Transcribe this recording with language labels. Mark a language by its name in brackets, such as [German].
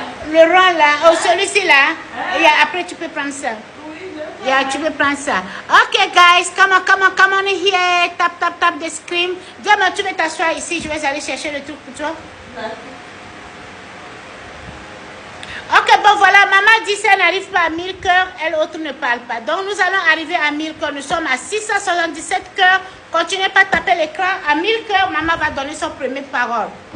[French] Le rond là, oh celui-ci là, et après tu peux prendre ça. Yeah, tu peux prendre ça. [English] Ok guys, come on here, tap the screen. [French] Dis-moi, tu veux t'asseoir ici, je vais aller chercher le truc pour toi. Ok, bon voilà, maman dit si elle n'arrive pas à 1000 cœurs, elle autre ne parle pas. Donc nous allons arriver à 1000 cœurs, nous sommes à 677 cœurs. Continuez pas à taper l'écran. À 1000 cœurs, maman va donner son premier parole.